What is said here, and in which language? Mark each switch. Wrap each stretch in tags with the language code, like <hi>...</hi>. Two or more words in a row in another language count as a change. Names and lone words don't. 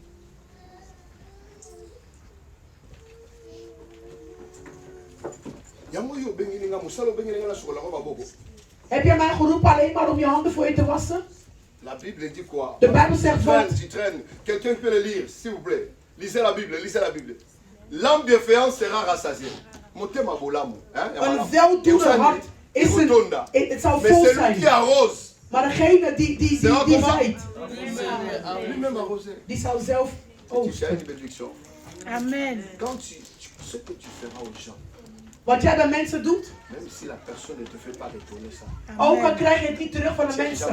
<nl>Heb je mij geroepen alleen maar om je handen voor je te wassen?</nl> <fr>La Bible dit quoi?</fr> <nl>De Bijbel zegt wat?</nl> <fr>Tu traînes. Quelqu'un peut le lire, s'il vous plaît. Lisez la Bible, lisez la Bible. L'âme bienveillante sera rassasiée.</fr> <ln>Motema bolamu.</ln> <nl>Een weldoener hart is het zal vol zijn. Maar degene die zaait, die zal zelf oogsten. Amen. Wat jij bij mensen doet, ook al krijg je het niet terug van de mensen.</nl>